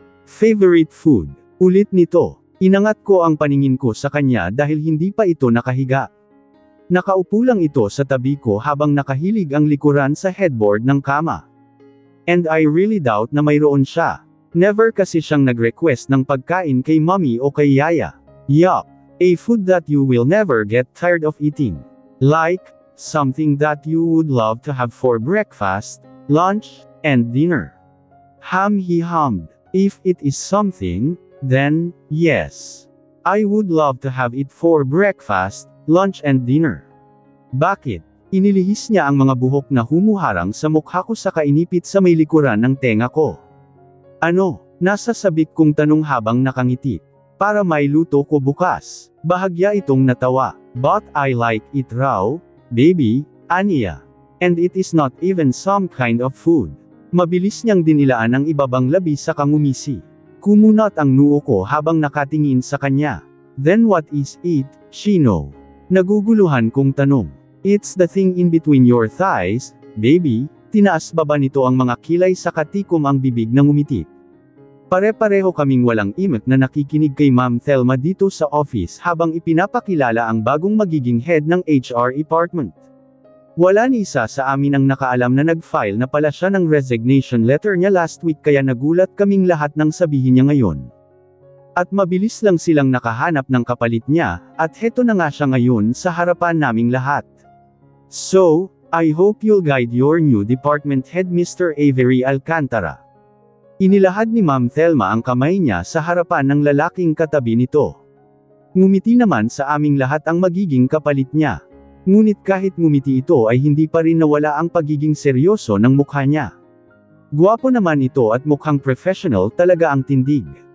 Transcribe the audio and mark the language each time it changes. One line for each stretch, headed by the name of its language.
English: Favorite food?
Filipino: Ulit nito. Inangat ko ang paningin ko sa kanya dahil hindi pa ito nakahiga. Nakaupo lang ito sa tabi ko habang nakahilig ang likuran sa headboard ng kama.
English: And I really doubt
Filipino: na mayroon siya. Never kasi siyang nag-request ng pagkain kay mommy o kay yaya.
English: Yup. A food that you will never get tired of eating. Like, something that you would love to have for breakfast, lunch, and dinner. He hummed. If it is something, then, yes. I would love to have it for breakfast, lunch and dinner.
Filipino: Bakit? Inilihis niya ang mga buhok na humuharang sa mukha ko sa kainipit sa may likuran ng tenga ko. Ano? Nasa sabik kong tanong habang nakangiti. Para may luto ko bukas. Bahagya itong natawa.
English: But I like it raw, baby,
Filipino: aniya.
English: And it is not even some kind of food.
Filipino: Mabilis niyang dinilaan ang ibabang labi sa kangumisi. Kumunat ang noo ko habang nakatingin sa kanya.
English: Then what is it, Chino?
Filipino: Naguguluhan kong tanong.
English: It's the thing in between your thighs, baby.
Filipino: Tinaas baba nito ang mga kilay sa katikom ang bibig na ngumiti. Pare-pareho kaming walang imik na nakikinig kay Ma'am Thelma dito sa office habang ipinapakilala ang bagong magiging head ng HR department. Wala ni isa sa amin ang nakaalam na nag-file na pala siya ng resignation letter niya last week kaya nagulat kaming lahat nang sabihin niya ngayon. At mabilis lang silang nakahanap ng kapalit niya, at heto na nga siya ngayon sa harapan naming lahat.
English: So, I hope you'll guide your new department head Mr. Avery Alcantara.
Filipino: Inilahad ni Ma'am Thelma ang kamay niya sa harapan ng lalaking katabi nito. Ngumiti naman sa aming lahat ang magiging kapalit niya. Ngunit kahit ngumiti ito ay hindi pa rin nawala ang pagiging seryoso ng mukha niya. Guwapo naman ito at mukhang professional talaga ang tindig.